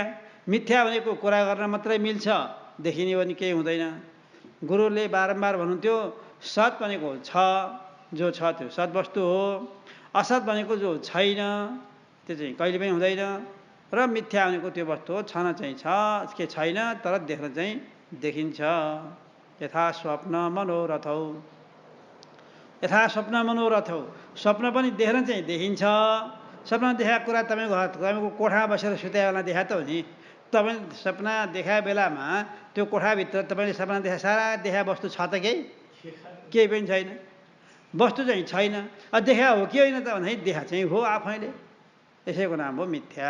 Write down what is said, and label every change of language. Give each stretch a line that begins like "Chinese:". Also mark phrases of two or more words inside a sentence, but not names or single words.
Nepali: मिथ्या भनेको कुरा गर्न मात्रै मिल्छ, देखिने भने केही हुँदैन। गुरुले बारम्बार भन्नुहुन्थ्यो सत भनेको छ, जो छ त्यो सत वस्तु हो। असत भनेको जो छैन त्यो चाहिँ कहिले पनि हुँदैन। र मिथ्या भनेको त्यो वस्तु हो, छन चाहिँ छ, के छैन तर देख्न चाहिँ देखिन्छ।
Sanskrit: यथा स्वप्न मनोरथौ, यथा स्वप्न मनोरथौ।
Nepali: स्वप्न पनि देख्न चाहिँ देखिन्छ। सपना देखाएको कुरा तपाईँको कोठामा बसेर सुत्या बेला देखा त हो नि। तपाईँ सपना देखाए बेलामा त्यो कोठाभित्र तपाईँले सपना देखा सारा देखा वस्तु छ त केही पनि छैन, वस्तु चाहिँ छैन। देखा हो कि होइन त भने देखा चाहिँ हो आफैले, यसैको नाम हो मिथ्या।